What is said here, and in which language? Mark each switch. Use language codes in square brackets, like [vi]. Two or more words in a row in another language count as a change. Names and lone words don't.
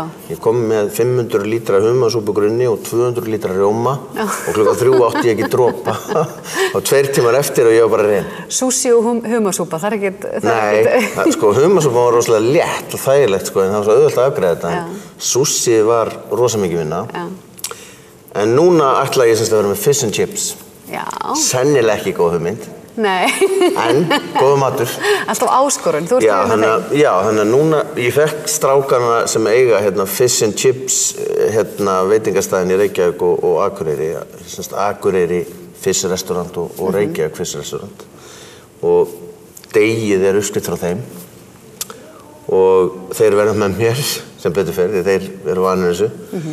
[is] Ég kom með 500 lítra humarsúpugrunni og 200 lítra rjóma og klukkan 3 átti ég ekki dropa og 2 tímar eftir og ég var bara ren. Sushi og humarsúpa, það er ekkert... Nei, humarsúpa var rosalega létt og þægilegt en það var svo auðvelt að afgreiða þetta. Sushi var rosa mikið vinna. En núna ætla ég semst að vera með [en] fish and chips. [is] Já. Sennilega ekki góð hugmynd. Nei. En góð matur. Alltaf áskorun, þú ert með þeim. Já, þannig að núna, ég fekk strákana sem eiga [en] fish and chips [is] veitingastæðin í Reykjavík og Akureyri, Akureyri Fish Restaurant og Reykjavík Fish Restaurant. Og degið uppskrift frá þeim. Og þeir verða með mér sem betur fer, þeir eru vanir þessu.